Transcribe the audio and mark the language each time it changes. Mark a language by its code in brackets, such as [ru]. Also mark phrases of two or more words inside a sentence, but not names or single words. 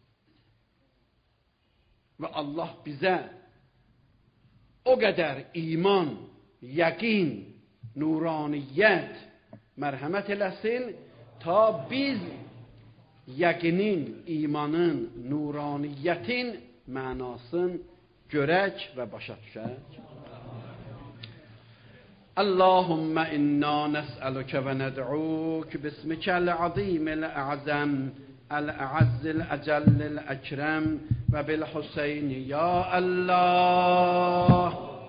[az] Və Allah bizə o qədər iman, yəqin, nuraniyyət mərhəmət eləsin, ta biz yəqinin, imanın, nuraniyyətin mənasını görək və başa düşək. [ar] اللهم إنا نسألك وندعوك باسمك العظيم الأعظم الأعز الأجل الأكرم وبالحسين يا الله